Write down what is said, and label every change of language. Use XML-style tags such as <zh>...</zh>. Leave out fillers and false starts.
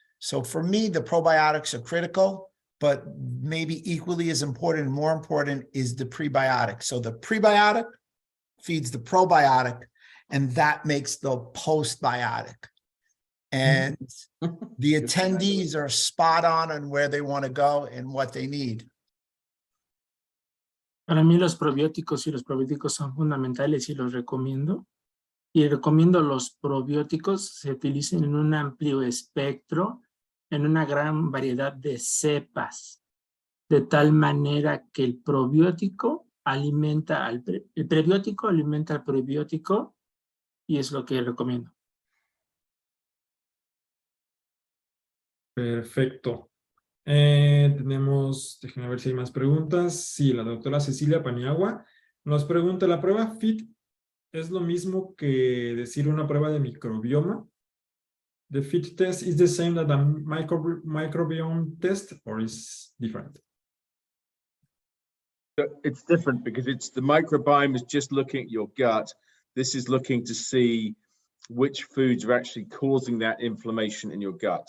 <en>So for me, the probiotics are critical, but maybe equally as important and more important is the prebiotic. So the prebiotic feeds the probiotic, and that makes the postbiotic. And the attendees are spot on where they want to go and what they need.</en> <es>Para mí los probióticos y los probióticos son fundamentales y los recomiendo. Y recomiendo los probióticos se utilicen en un amplio espectro, en una gran variedad de cepas, de tal manera que el probiótico alimenta el prebiótico alimenta al probiótico, y es lo que recomiendo. Perfecto. Déjenme ver si hay más preguntas. Sí, la doctora Cecilia Paniagua nos pregunta, ¿la prueba FIT es lo mismo que decir una prueba de microbioma?</es> <en>The FIT test is the same as a microbiome test, or is different? It's different because it's the microbiome is just looking at your gut. This is looking to see which foods are actually causing that inflammation in your gut.</en>